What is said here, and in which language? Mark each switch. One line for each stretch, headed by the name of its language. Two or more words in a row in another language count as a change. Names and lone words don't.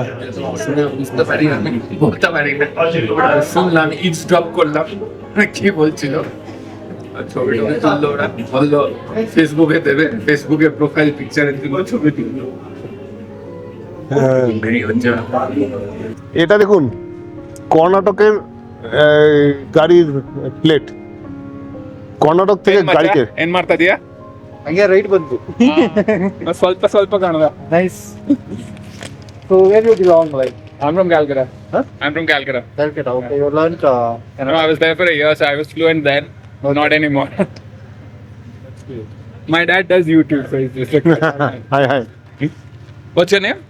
Bangla: শুনে বুঝতে পারি আমি, বলতে পারি না, শুনলাম ইভসড্রপ করলাম কি বলছিল, ছবি টবি তুললো, ওরা বললো ফেসবুকে দেবে, ফেসবুকে
English: profile picture
Bangla: জন্য ছবি তুললো। হ্যাঁ। এই হচ্ছে এটা দেখুন কর্ণাটকের গাড়ির প্লেট, কর্ণাটক থেকে গাড়িকে
Kannada: ಏನ್ ಮಾಡ್ತಾ ಇದೀಯಾ? ಹಂಗೆ ರೈಟ್ ಬಂತು. ಸ್ವಲ್ಪ ಕಾಣದ.
English: Nice. So where you belong, like? I'm from Calcutta. Huh? I'm from Calcutta. Calcutta. Okay, you learned No, Kannada. I was there for a year, so I was fluent then. Okay. Not anymore. That's great. My dad does YouTube, so he's just like. hi. What's your name?